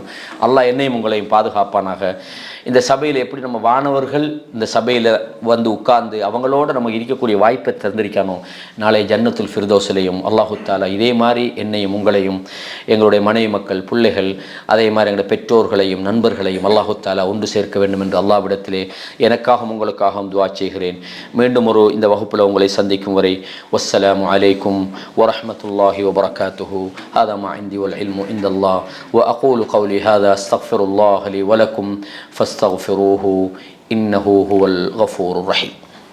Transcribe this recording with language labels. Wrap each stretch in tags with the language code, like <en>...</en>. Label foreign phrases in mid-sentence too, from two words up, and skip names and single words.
<ta>அல்லாஹ் என்னையும் உங்களையும் பாதுகாப்பானாக. இந்த சபையில் எப்படி நம்ம வானவர்கள் இந்த சபையில் வந்து உட்கார்ந்து அவங்களோட நம்ம இருக்கக்கூடிய வாய்ப்பை தந்திருக்கணும், நாளை ஜன்னத்துல் ஃபிர்தௌஸ்லையும் அல்லாஹு தாலா இதே மாதிரி என்னையும் உங்களையும் எங்களுடைய மனைவி மக்கள் பிள்ளைகள் அதே மாதிரி எங்களுடைய பெற்றோர்களையும் நண்பர்களையும் அல்லாஹு தாலா ஒன்று சேர்க்க வேண்டும் என்று அல்லாஹ்விடத்திலே எனக்காகவும் உங்களுக்காகவும் துஆ செய்கிறேன். மீண்டும் ஒரு இந்த வகுப்பில் உங்களை சந்திக்கும் வரை</ta> <ar>والسلام عليكم ورحمة الله وبركاته. هذا ما عندي والعلم عند الله وأقول قولي هذا أستغفر الله لي ولكم فاستغفروه إنه هو الغفور الرحيم.</ar>